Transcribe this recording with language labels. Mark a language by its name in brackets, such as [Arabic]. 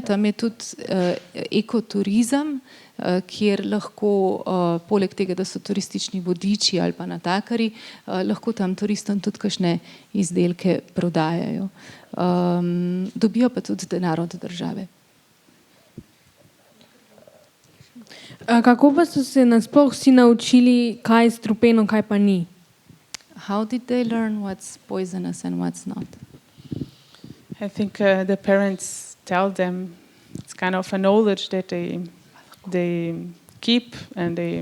[Slovenian] Tam je tudi ekoturizem, kjer lahko, poleg tega, da so turistični vodiči ali pa natakari, lahko tam turistom tudi kakšne izdelke prodajajo. Dobijo pa tudi denar od države. Kako pa so se nasploh vsi naučili, kaj je strupeno, kaj pa ni? [English] How did they learn what's poisonous and what's not? I think the parents tell them. It's kind of a knowledge that they keep and